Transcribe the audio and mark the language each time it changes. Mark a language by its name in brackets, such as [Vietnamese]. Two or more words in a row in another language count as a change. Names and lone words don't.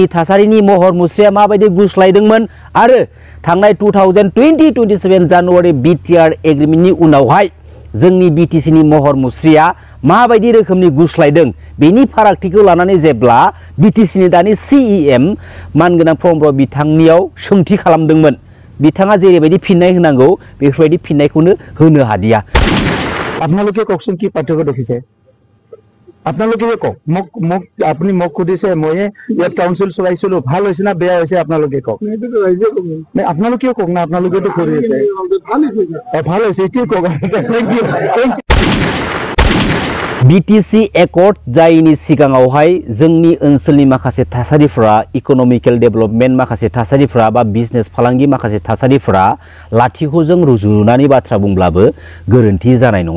[Bodo] थासारिनि महर मुस्रिया माबायदि गुस्लायदोंमोन आरो थांनाय 2020-27 जानुवारि बीटीआर एग्रीमेन्टनि उनावहाय जोंनि बीटीसीनि महर मुस्रिया माबायदि रोखोमनि गुस्लायदों बेनि फारागथिखौ लानानै जेब्ला बीटीसीनि दानि सीईएम मानगोनां प्रमद बिथांनियाव सोंथि खालामदोंमोन बिथाङा जेरैबायदि फिननाय होनांगौ बेफोरबायदि फिननायखौनो होनो हादिया। [Assamese] আপোনালোকে কওকচোন কি পাৰ্থক্য দেখিছে আপোনালোকে কওক মোক আপুনি মোক খুদিছে মই ইয়াত কাউন্সিল চলাইছিলো ভাল হৈছে না বেয়া হৈছে আপোনালোকে কওক আপোনালোকে কওক না আপোনালোকেতো কৰি আছে ভাল হৈছে এটি কওক [English] thank you [Bodo] बीटीसी एकर्ड जायनि सिगाङावहाय जोंनि ओनसोलनि माखासे थासारिफोरा [English] economical development [Bodo] माखासे थासारिफोरा बा बिजनेस फालांगि माखासे थासारिफोरा लाथिख'जों रुजुनानै बाथ्रा बुंब्लाबो गोरोन्थि जानाय नङा।